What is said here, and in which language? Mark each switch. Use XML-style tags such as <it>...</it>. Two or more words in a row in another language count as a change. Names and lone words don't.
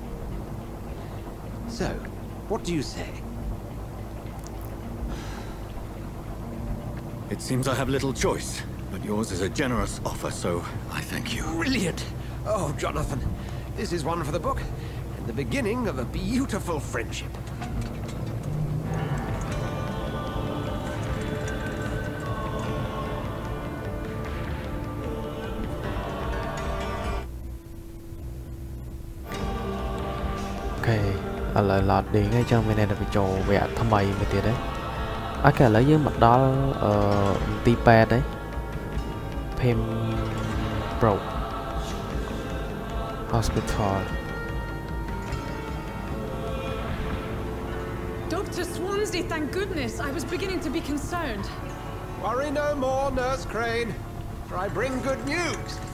<en>So, what do you say? It seems I have little choice, but yours is a generous offer, so I thank you. Brilliant! Oh, Jonathan, this is one for the book, and the beginning of a beautiful friendship.</en> <km>Okay, ឥឡូវ loading ហើយចឹងមានតែបញ្ចូលវគ្គថ្មីមួយទៀតហើយអូខេឥឡូវយើងមកដល់ទី8ហើយ Pembroke Hospital</km> <en>Dr. Swansea, thank goodness. I was beginning to be concerned. Worry no more, Nurse Crane, for I bring good news.</en>